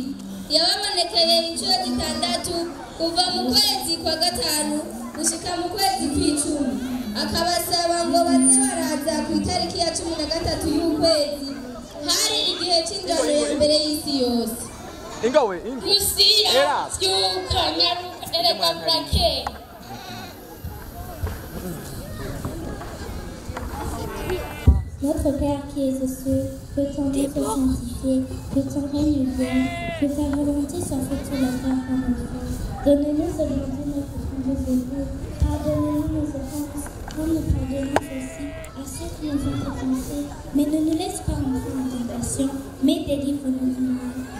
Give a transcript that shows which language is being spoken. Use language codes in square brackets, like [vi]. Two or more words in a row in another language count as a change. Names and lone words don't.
[rn] Yababonekeye inshuro 6 kuva mu kwezi kwa gatanu gushika mu kwezi kw'icumi, akabasaba ngo baze baraza ku itariki ya 13 y'ukwezi, hari igihe cy'ingano ya mbere y'isi yose. Lucia byuka nyaruka erega burake. [fr] Notre Père qui es aux cieux, que ton nom soit sanctifié, que ton règne vienne, que ta volonté soit faite sur la terre comme au ciel. Donne-nous aujourd'hui notre pain de ce jour. Pardonne-nous nos offenses, comme nous pardonnons aussi à ceux qui nous ont offensés. Mais ne nous laisse pas entrer en tentation, mais délivre-nous du mal.